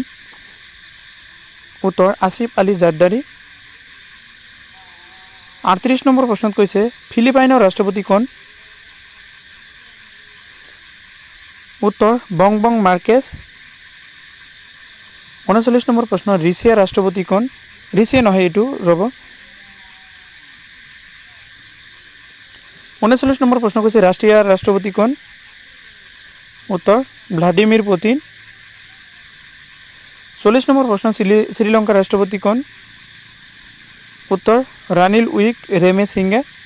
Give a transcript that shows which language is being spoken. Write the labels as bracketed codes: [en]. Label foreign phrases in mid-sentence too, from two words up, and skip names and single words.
[as] উত্তর আসিফ আলী জারদারি। 38 নম্বর প্রশ্ন কৈছে ফিলিপাইনের রাষ্ট্রপতি কোন? উত্তর বং মার্কেস। 39 নম্বর প্রশ্ন, রিসিয়ার রাষ্ট্রপতি কোন? রিসিয়া নহয়, এইটো ৰ'ব। 39 নম্বর প্রশ্ন কৈছে রাশিয়ার রাষ্ট্রপতি কোন? উত্তর ভ্লাদিমির পুতিন। 40 নম্বর প্রশ্ন, শ্রীলঙ্কার রাষ্ট্রপতি কোন? উত্তর রানিল উইক রেমে সিংহে।